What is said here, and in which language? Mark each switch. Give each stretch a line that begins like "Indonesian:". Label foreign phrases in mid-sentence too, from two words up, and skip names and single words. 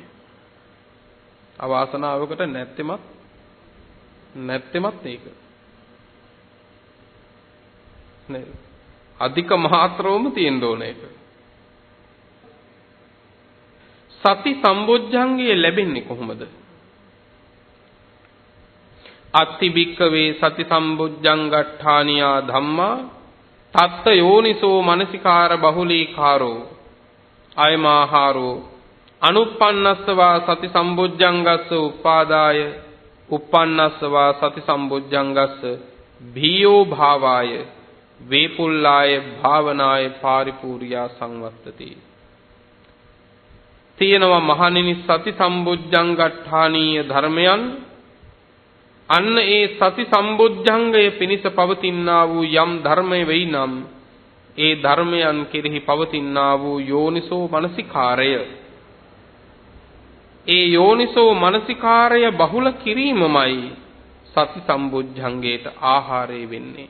Sinhala: අවාසනාවකට නැත්තෙමත් ඒක. නේ. අධික මාත්‍රවම තියෙන්න ඕනේ ඒක. සති සම්බොජ්ජංගය ලැබෙන්නේ කොහොමද?
Pali: අත්ති භික්ඛවේ සති සම්බොජ්ජංගට්ඨානියා ධම්මා තත්ත යෝනිසෝ මනසිකාර බහුලීකාරෝ අයමාහාරෝ අනුප්පන්නස්සවා සති සම්බොජ්ජංගස්ස උපාදාය uppannස්සවා සති සම්බොජ්ජංගස්ස භීයෝ භාවාය වේපුල්ලාය භාවනාය පාරිපූර්යා සංවත්තති.
Sinhala: තියෙනවා මහණෙනි සති සම්බොජ්ජංගට්ඨානීය ධර්මයන්. අන්න ඒ සති සම්බොජ්ජංගය පිණිස පවතිනා වූ යම් ධර්මය වෙයි නම් ඒ ධර්මයන් කෙරෙහි පවතිනා වූ යෝනිසෝ මනසිකාරය, ඒ යෝනිසෝ මනසිකාරය බහුල කිරීමමයි සති සම්බොජ්ජංගයට ආහාරය වෙන්නේ.